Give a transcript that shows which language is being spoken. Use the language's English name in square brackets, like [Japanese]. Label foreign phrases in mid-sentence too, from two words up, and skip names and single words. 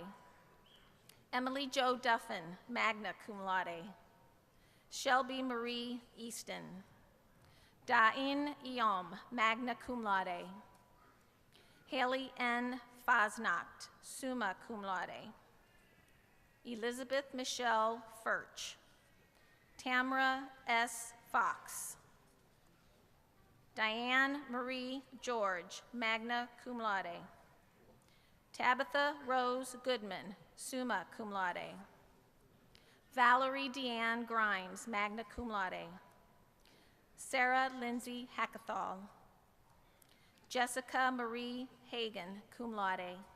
[English] Emily Jo Duffin, [Latin] magna cum laude. [English] Shelby Marie Easton. Dain Eom, [Latin] magna cum laude. [English] Haley N. [Latin] Fasnacht, summa cum laude. [English] Elizabeth Michelle Furch. Tamara S. Fox. Diane Marie George, [Latin] magna cum laude. [English] Tabitha Rose Goodman, [Latin] summa cum laude. [English] Valerie Deanne Grimes, [Latin] magna cum laude. [English] Sarah Lindsay Hackathall. Jessica Marie Hagan, [Latin] cum laude.